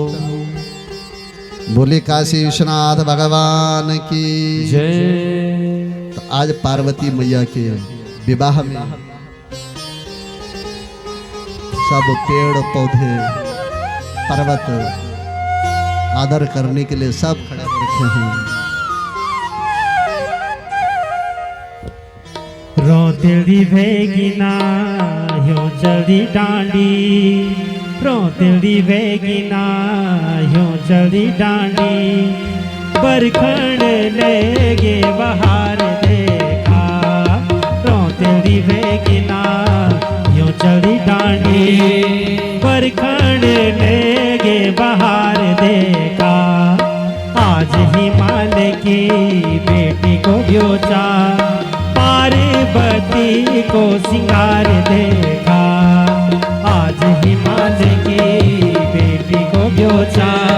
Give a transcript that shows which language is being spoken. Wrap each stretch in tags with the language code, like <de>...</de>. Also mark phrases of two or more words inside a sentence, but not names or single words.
<hi>बोले काशी विश्वनाथ भगवान की जय। तो आज पार्वती मैया के विवाह में सब पेड़ पौधे पर्वत आदर करने के लिए सब खड़े रखे हैं।</hi> <gbm>रोतिली भेगिना ह्यो जल्दी डांडी, रोतिली भेगिना ह्यो जल्दी डांडी। बरखण लेगे बहार देखा, रोतिली भेगिना ह्यो जल्दी डांडी। बरखण लेगे बहार देखा,</gbm> <hi>आज हिमालय की बेटी को ब्योचा। पार्वती को सिंगार देखा, आज हिमालय की बेटी को ब्योचा।</hi>